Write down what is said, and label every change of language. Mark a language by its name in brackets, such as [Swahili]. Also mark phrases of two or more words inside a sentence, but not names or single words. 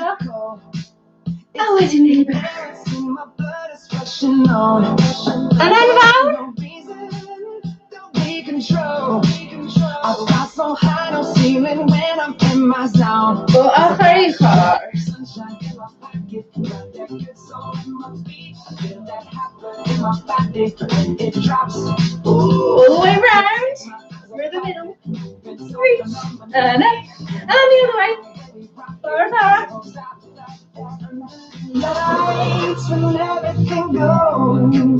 [Welsh] A wedyn ni bach. Yn enfawr. O ochr i ochr. [English] All the way round. Through the middle. Reach. And up. And the other way. Forward, forward. Lights when everything goes.